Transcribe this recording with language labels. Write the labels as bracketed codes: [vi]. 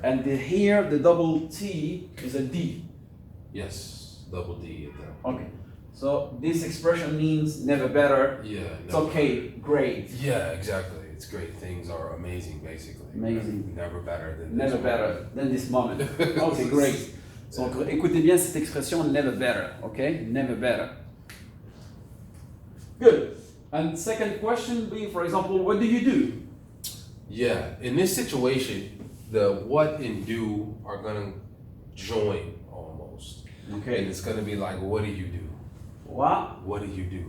[en] And here the double T is a D. Yes. Double D at that. Okay. So this expression means never better. Yeah. It's never- okay. Great. Yeah, exactly. It's great. Things are amazing, basically. Amazing. Never better than Never this better than this moment. Okay, great. [fr] Donc, écoutez bien cette expression [en] never better, okay? Never better. Good. And second question be, for example, what do you do? Yeah, in this situation, the what and do are gonna join almost, and Okay. it's gonna be like, what do you do? What? What do you do?